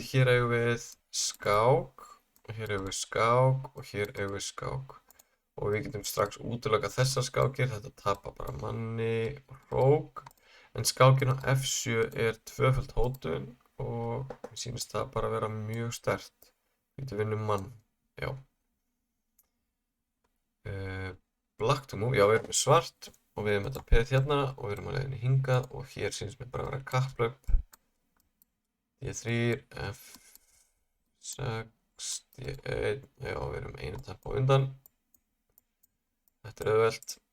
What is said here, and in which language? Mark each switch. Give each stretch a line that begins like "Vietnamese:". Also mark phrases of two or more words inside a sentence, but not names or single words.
Icelandic: Hér eigum við skák, og hér eigum við skák, og hér eigum við skák. Og við getum strax útilokað þessar skákir, þetta tapar bara manni og hrók. En skákin á F7 er tvöföld hótun og mér sýnist það bara að vera mjög sterkt. Við getum vinnum mann, já.
English: Black to move,
Icelandic: já við erum með svart. Og við erum þetta peð hérna og við erum að leiðinni hingað og hér sýnist mér bara að vera kapplaup. D3, F6, D1, já við erum einu tempo undan. Þetta er auðvelt.